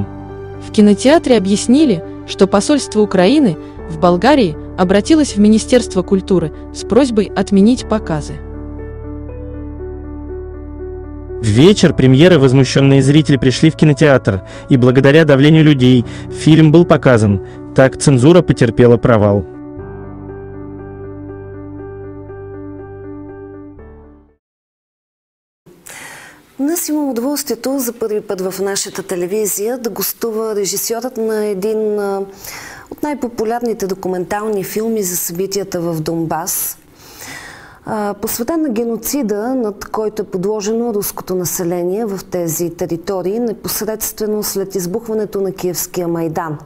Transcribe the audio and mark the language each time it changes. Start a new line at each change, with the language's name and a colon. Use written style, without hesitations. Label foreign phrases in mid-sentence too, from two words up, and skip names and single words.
Russian: В кинотеатре объяснили, что посольство Украины в Болгарии обратилось в Министерство культуры с просьбой отменить показы. В вечер премьеры возмущенные зрители пришли в кинотеатр, и благодаря давлению людей фильм был показан. Так цензура потерпела провал.
Bulgarian: Днес имам удоволствието за първи път в нашата телевизия да гостува режисьорът на един от най-популярните документални филми за събитията в Донбас, посветен на геноцида, над който е подложено руското население в тези територии, непосредствено след избухването на Киевския Майдан.